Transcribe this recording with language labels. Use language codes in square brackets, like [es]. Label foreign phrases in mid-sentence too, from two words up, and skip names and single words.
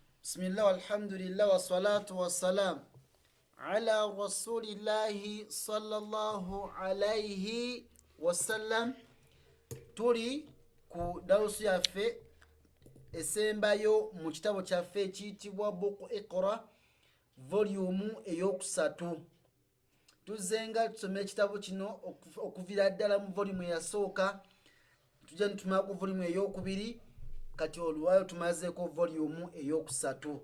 [ar] بسم الله والحمد لله والصلاة والسلام على رسول الله صلى الله عليه وسلم. [lg] Tuli ku darusu yaffe esembayo mu kitabo kyaffe ekiyitibwa buku Iqra volume eyokusatu. Tuzenga tusome ekitabo kino okuvira ddala mu volume eyasooka, tujja nitumala ku volume eyokubiri, kati oluwayo tumazeeko volume eyokusatu.